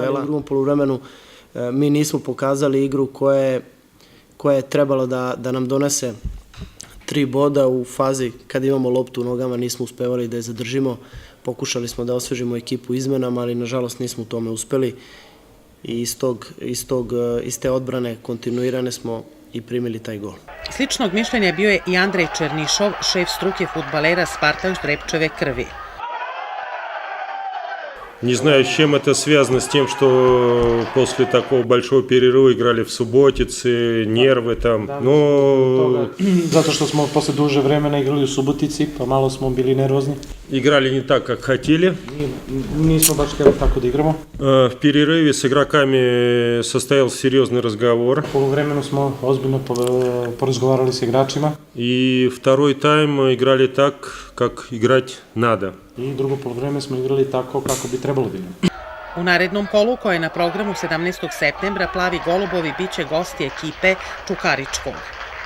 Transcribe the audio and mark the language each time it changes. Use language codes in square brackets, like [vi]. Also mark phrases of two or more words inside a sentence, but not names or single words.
[sr] U drugom poluvremenu mi nismo pokazali igru koja je trebalo da nam donese 3 boda u fazi kad imamo loptu u nogama, nismo uspevali da je zadržimo. Pokušali smo da osvežimo ekipu izmenama, ali nažalost nismo u tome uspeli i iz te odbrane kontinuirane smo i primili taj gol. Sličnog mišljenja bio je i Andrej Černišov, šef struke fudbalera Spartak Ždrepčeve krvi. [ru] Не знаю, с чем это связано, с тем, что после такого большого перерыва играли в Subotici, нервы там, но... [sr] Zato što smo posle duže vremena igrali u Subotici, pa malo smo bili nervozni. [ru] Играли не так, как хотели. [sr] Nismo baš htjeli tako da igramo. [ru] В перерыве с игроками состоялся серьезный разговор. [sr] U poluvremenu smo ozbiljno porazgovarali s igračima. [ru] И второй тайм играли так, как играть надо. [sr] I drugo poluvreme smo igrali tako kako bi trebalo da igramo. U narednom kolu, koje je na programu 17. septembra, Plavi golubovi biće gosti ekipe Čukaričkog.